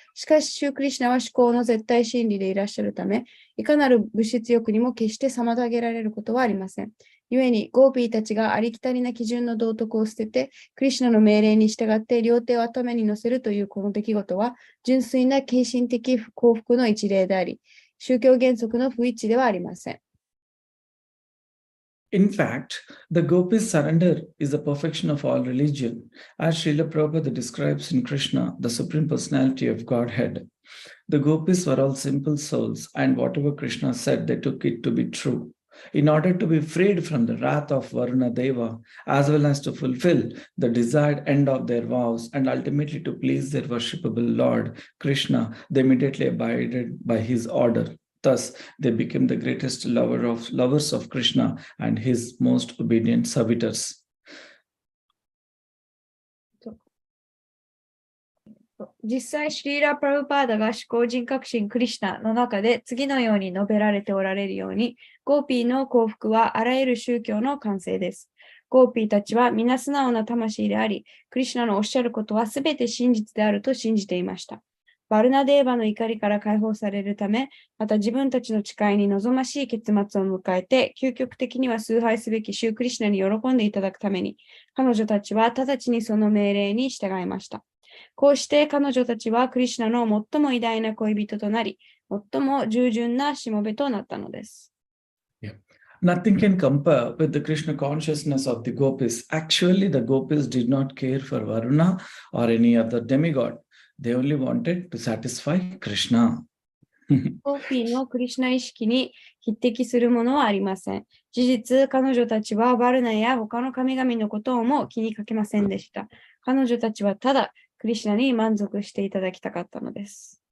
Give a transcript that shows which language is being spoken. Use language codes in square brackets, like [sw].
[ja] しかし、シュークリシュナは思考の絶対真理でいらっしゃるため、いかなる物質欲にも決して妨げられることはありません。故に、ゴーピーたちがありきたりな基準の道徳を捨てて、クリシュナの命令に従って両手を頭に乗せるというこの出来事は、純粋な献身的幸福の一例であり、宗教原則の不一致ではありません。 [en] In fact, the gopis' surrender is the perfection of all religion, as Srila Prabhupada describes in Krishna, the Supreme Personality of Godhead. The gopis were all simple souls, and whatever Krishna said, they took it to be true. In order to be freed from the wrath of Varuna Deva, as well as to fulfill the desired end of their vows, and ultimately to please their worshipable Lord, Krishna, they immediately abided by his order. Thus, they became the greatest lovers of Krishna and his most obedient servitors. [ja] 実際、シリーラ・プラブパーダが思考人革新クリシュナの中で次のように述べられておられるように、ゴーピーの幸福はあらゆる宗教の完成です。ゴーピーたちは皆素直な魂であり、クリシュナのおっしゃることはすべて真実であると信じていました。バルナデーバの怒りから解放されるため、また自分たちの誓いに望ましい結末を迎えて、究極的には崇拝すべきシュークリシュナに喜んでいただくために、彼女たちは直ちにその命令に従いました。こうして彼女たちはクリシュナの最も偉大な恋人となり、最も従順なしもべとなったのです。 [en] Nothing can compare with the Krishna consciousness of the gopis. Actually, the gopis did not care for Varuna or any other demigod. They only wanted to satisfy Krishna. [ja] ゴーピーのクリシュナ意識に匹敵するものはありません。事実、彼女たちはバルナや他の神々のことをも気にかけませんでした。彼女たちはただクリシュナに満足していただきたかったのです。